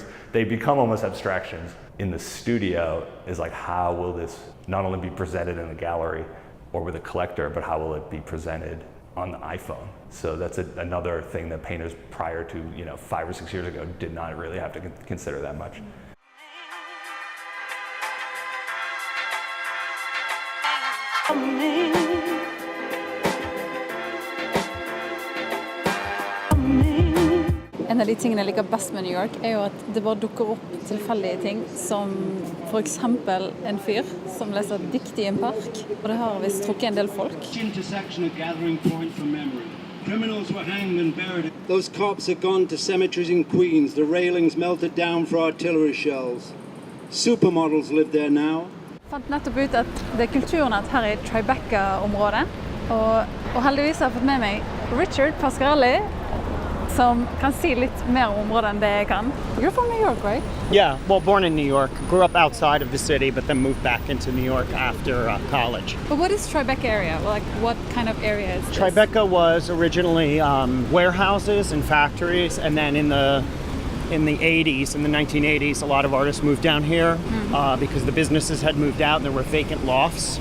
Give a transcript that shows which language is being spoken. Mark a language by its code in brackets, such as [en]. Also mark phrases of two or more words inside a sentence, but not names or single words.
[en] They become almost abstractions. In the studio is like, how will this not only be presented in a gallery or with a collector, but how will it be presented on the iPhone? So that's another thing that painters prior to 5 or 6 years ago did not really have to consider that much. [no] En av de tingene jeg liker best med New York er jo at det bare dukker opp tilfeldige ting, som for eksempel en fyr som leser et dikt i en park, og det har visst trukket en del folk. [en] Criminals were hanged and buried. Those cops are gone to cemeteries in Queens. The railings melted down for artillery shells. Supermodels live there now. [no] Jeg fant nettopp ut at det er kulturnett her i Tribeca-området, og heldigvis har jeg fått med meg Richard Pasquarelli, som kan si litt mer om området enn det jeg kan. [en] You're from New York, right? Yeah, well, born in New York. Grew up outside of the city, but then moved back into New York after college. But what is Tribeca area? Like, what kind of area is this? Tribeca was originally warehouses and factories, and then in the 80s, in the 1980s, a lot of artists moved down here because the businesses had moved out and there were vacant lofts.